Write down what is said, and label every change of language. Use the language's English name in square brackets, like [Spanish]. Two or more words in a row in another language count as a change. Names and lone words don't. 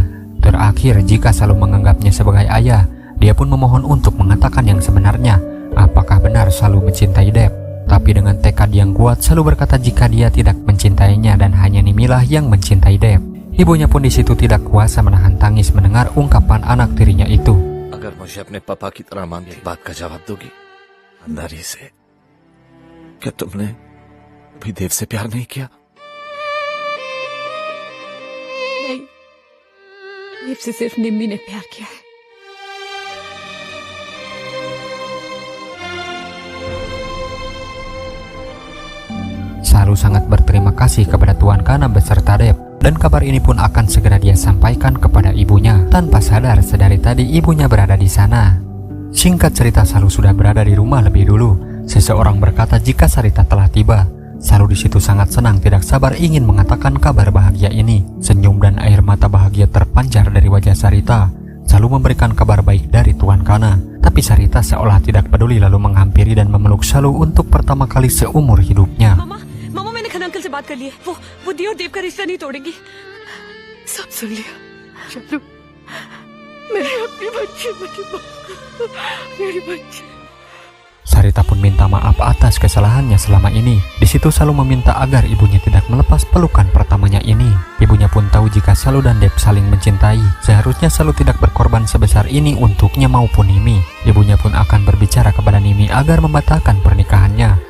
[Indonesian] Terakhir, jika Salu menganggapnya sebagai ayah, dia pun memohon untuk mengatakan yang sebenarnya. Apakah benar Salu mencintai Deb? Tapi dengan tekad yang kuat, Salu berkata jika dia tidak mencintainya dan hanya Nimilah yang mencintai Deb. Ibunya pun di situ tidak kuasa menahan tangis mendengar ungkapan anak tirinya itu. [Hindi] अगर मुझे अपने पापा की तरह माँ की बात का जवाब दोगी अंधारी से, क्या तुमने अभी देव से प्यार नहीं किया? नहीं, देव से सिर्फ निम्मी ने प्यार किया है. [Indonesian] Salu sangat berterima kasih kepada Tuan Kana beserta Deb, dan kabar ini pun akan segera dia sampaikan kepada ibunya. Tanpa sadar, sedari tadi ibunya berada di sana. Singkat cerita, Salu sudah berada di rumah lebih dulu. Seseorang berkata jika Sarita telah tiba. Salu di situ sangat senang, tidak sabar ingin mengatakan kabar bahagia ini. Senyum dan air mata bahagia terpancar dari wajah Sarita. Salu memberikan kabar baik dari Tuan Kana, tapi Sarita seolah tidak peduli lalu menghampiri dan memeluk Salu untuk pertama kali seumur hidupnya. [Hindi] मामा, मैंने खन अंकल से बात कर ली है. वो दी और देव का रिश्ता नहीं तोड़ेंगी. सब सुन लिया. चलो, मेरी अपनी बच्ची, मेरी बच्ची. [Indonesian] Sarita pun minta maaf atas kesalahannya selama ini. Di situ Salu meminta agar ibunya tidak melepas pelukan pertamanya ini. Ibunya pun tahu jika Salu dan Deb saling mencintai. Seharusnya Salu tidak berkorban sebesar ini untuknya maupun Nimi. Ibunya pun akan berbicara kepada Nimi agar membatalkan pernikahannya.